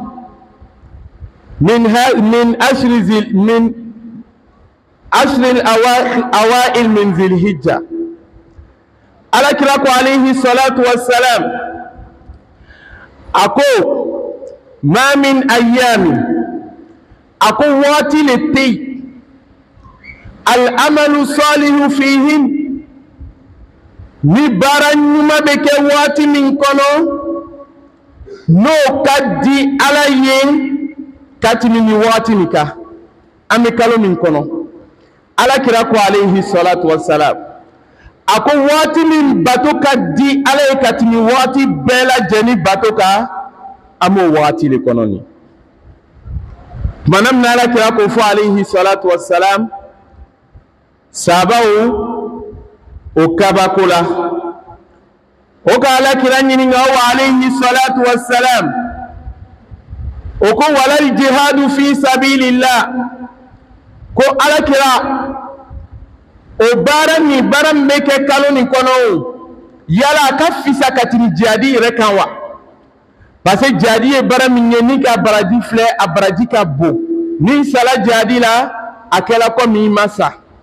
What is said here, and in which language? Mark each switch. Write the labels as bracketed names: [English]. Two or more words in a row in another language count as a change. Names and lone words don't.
[Arabic] من عشر الأوائل من ذي الحجة [Bambara] alakira ko [Arabic] عليه الصلاة والسلام [Bambara] a ko [Arabic] ما من أيام [Bambara] a ko waati le tɛ yen [Arabic] العمل الصالح فيهن [Bambara] ni baara ɲuman bɛ kɛ waati min kɔnɔ n'o ka di Ala ye ka tɛmɛ nin waati nin kan an bɛ kalo min kɔnɔ alakira ko [Arabic] عليه الصلاة والسلام [Bambara] a ko waati min bato ka di Ala ye ka tɛmɛ waati bɛɛ lajɛlen bato kan an b'o waati de kɔnɔ nin tuma min na alakira ko fɔ [Arabic] عليه الصلاة والسلام [Bambara] sahabaw o kabako la o ka alakira ɲininka o [Arabic] عليه الصلاة والسلام [Bambara] o ko [Arabic] ولا الجهاد في سبيل الله [Bambara] ko alakira o baara min bɛ kɛ kalo nin kɔnɔ o yala a ka fisa ka tɛmɛ jihadi yɛrɛ kan wa [French] parce que [Bambara] jihadi ye baara min ye ni ka baraji filɛ a baraji ka bon ni sala jihadi la a kɛla komi i ma sa